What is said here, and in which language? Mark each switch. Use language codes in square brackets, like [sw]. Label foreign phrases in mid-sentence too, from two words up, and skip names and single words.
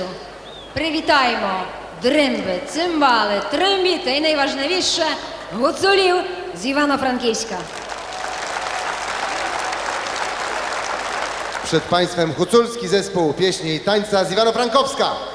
[uk] Привітаємо дримби, цимбали, трембіти і найважливіше гуцулів з Івано-Франківська. [pl] Przed Państwem huculski zespół pieśni i tańca z Iwano-Frankowska.